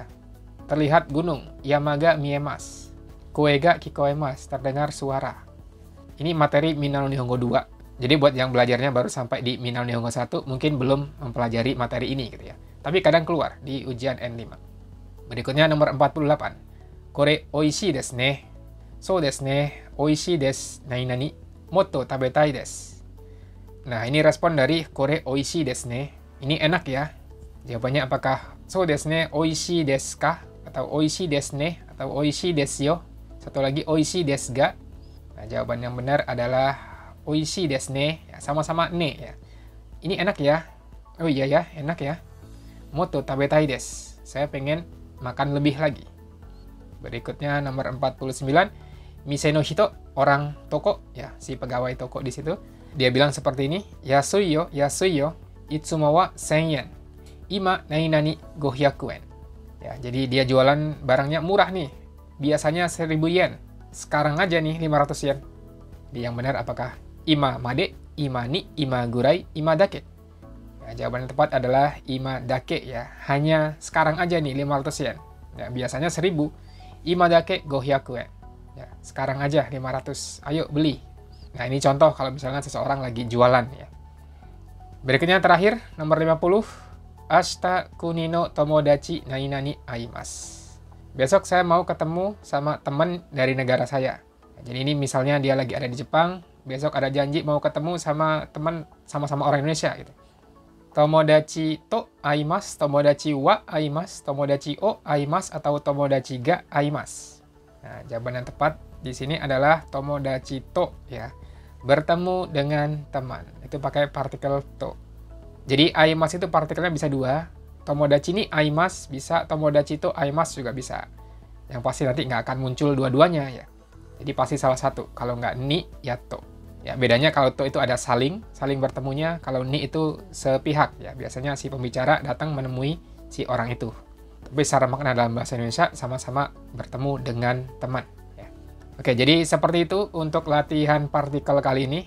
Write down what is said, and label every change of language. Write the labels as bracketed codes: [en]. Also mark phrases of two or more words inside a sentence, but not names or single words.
[id] Terlihat gunung, [ja] 山が見えます. 声が聞こえます, [id] terdengar suara. Ini materi Minna no Nihongo 2. Jadi buat yang belajarnya baru sampai di Minna no Nihongo 1, mungkin belum mempelajari materi ini gitu ya. Tapi kadang keluar di ujian N5. Berikutnya nomor 48. [ja] これおいしいですね。そうですね、おいしいですなにもっと食べたいです. [id] Nah, ini respon dari [ja] これおいしいですね. [id] Ini enak ya. Jawabannya apakah [ja] そうですね、おいしいですか? Atau おいしいですね? Atau おいしいですよ? [id] Satu lagi [ja] おいしいですが? [id] Nah, jawaban yang benar adalah [ja] おいしいですね. [id] Ya, sama-sama ne ya. Ini enak ya. Oh iya ya, enak ya. [ja] もっと食べたいです. [id] Saya pengen makan lebih lagi. Berikutnya nomor 49, [ja] 店の人, [id] orang toko, ya si pegawai toko di situ. Dia bilang seperti ini, [ja] 安いよ、いつもは1000円. 今なになに500円. [id] Ya, jadi dia jualan barangnya murah nih. Biasanya 1000 yen. Sekarang aja nih 500 yen. Jadi yang benar apakah [ja] 今まで、今に、今ぐらい、今だけ? [id] Ya, jawaban yang tepat adalah [ja] 今だけ [id] ya. Hanya sekarang aja nih 500 yen. Ya, biasanya [ja] 1000. 今だけ500円. [id] Ya, sekarang aja 500. Ayo beli. Nah, ini contoh kalau misalnya seseorang lagi jualan ya. Berikutnya terakhir, nomor 50. [ja] 明日国の友達なになに会います. [id] Besok saya mau ketemu sama teman dari negara saya. Jadi ini misalnya dia lagi ada di Jepang, besok ada janji mau ketemu sama teman sama-sama orang Indonesia gitu. [ja] 友達と会います、友達は会います、友達を会います, atau 友達が会います. [id] Nah, jawaban yang tepat di sini adalah [ja] 友達と [id] ya. Bertemu dengan teman. Itu pakai partikel to. Jadi aimasu itu partikelnya bisa dua. [ja] 友達に会います bisa, 友達と会います [id] juga bisa. Yang pasti nanti nggak akan muncul dua-duanya ya. Jadi pasti salah satu. Kalau nggak ni, ya to. Ya, bedanya kalau to itu ada saling bertemunya. Kalau ni itu sepihak ya. Biasanya si pembicara datang menemui si orang itu. Tapi secara makna dalam bahasa Indonesia sama-sama bertemu dengan teman. Ya. Oke, jadi seperti itu untuk latihan partikel kali ini.